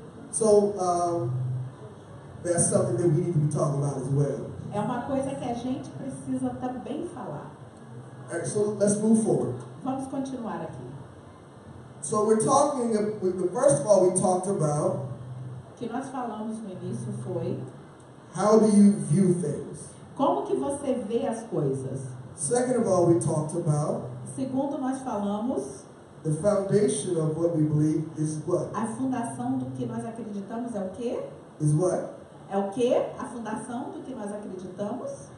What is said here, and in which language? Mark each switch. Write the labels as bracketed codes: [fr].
[en] So that's something that we need to be talking about as well. [pt] É uma coisa que a gente precisa também falar. [en] All right, so let's move forward. [pt] Vamos continuar aqui. [en] So we're talking, first of all, we talked about [pt] O que nós falamos no início foi [en] how do you view things. [pt] como que você vê as coisas. [en] Second of all, we talked about [pt] Segundo, nós falamos [en] the foundation of what we believe is what? [pt] a fundação do que nós acreditamos é o quê? [en] Is what? [pt] É o quê? A fundação do que nós acreditamos?